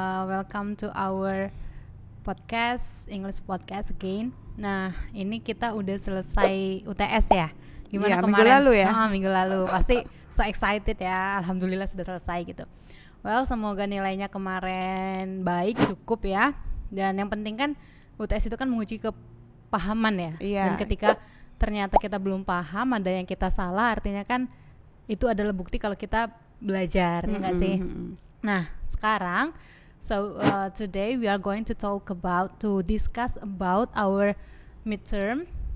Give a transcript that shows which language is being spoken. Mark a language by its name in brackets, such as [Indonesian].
[English] Welcome to our podcast, English podcast again. [Indonesian] Nah, ini kita udah selesai UTS ya. Gimana Iya, kemarin? minggu lalu ya. Minggu lalu. Pasti [English] so excited [Indonesian] ya. Alhamdulillah sudah selesai gitu. Well, semoga nilainya kemarin baik, cukup ya. Dan yang penting kan UTS itu kan menguji kepahaman ya. Iya. Dan ketika ternyata kita belum paham, ada yang kita salah, artinya kan itu adalah bukti kalau kita belajar, ya nggak sih? Nah, sekarang [English] today we are going to discuss about our midterm.